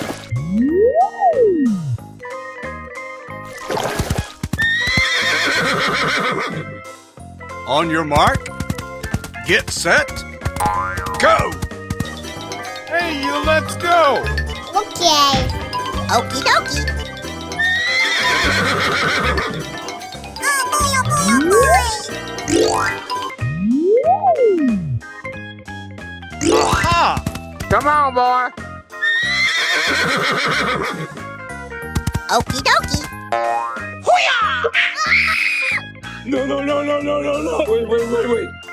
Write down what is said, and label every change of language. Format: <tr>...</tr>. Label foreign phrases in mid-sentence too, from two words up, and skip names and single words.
<en>On your mark, get set, go! Hey, you, let's go! Okay. Okie dokie. Oh boy, oh boy, oh boy. Aha! Come on, boy. Okie dokie. No, no, no, no, no, no, no. Wait.</en>